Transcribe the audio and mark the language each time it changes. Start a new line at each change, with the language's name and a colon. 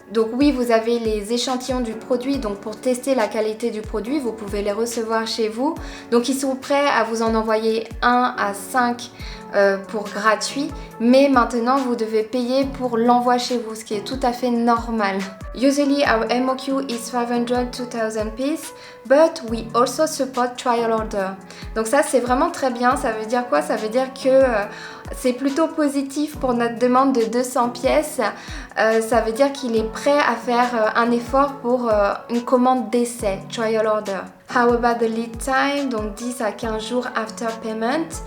French: Donc oui, vous avez les échantillons du produit, donc pour tester la qualité du produit, vous pouvez les recevoir chez vous. Donc ils sont prêts à vous en envoyer 1 à 5 pour gratuit, mais maintenant vous devez payer pour l'envoi chez vous, ce qui est tout à fait normal.
English: Usually our MOQ is 500 to 1000 pieces, but we also support trial order.
French: Donc ça c'est vraiment très bien. Ça veut dire quoi? Ça veut dire que c'est plutôt positif pour notre demande de 200 pièces. Ça veut dire qu'il est prêt à faire un effort pour une commande d'essai, trial order.
English: How about the lead time?
French: Donc 10 à 15 jours
English: after payment.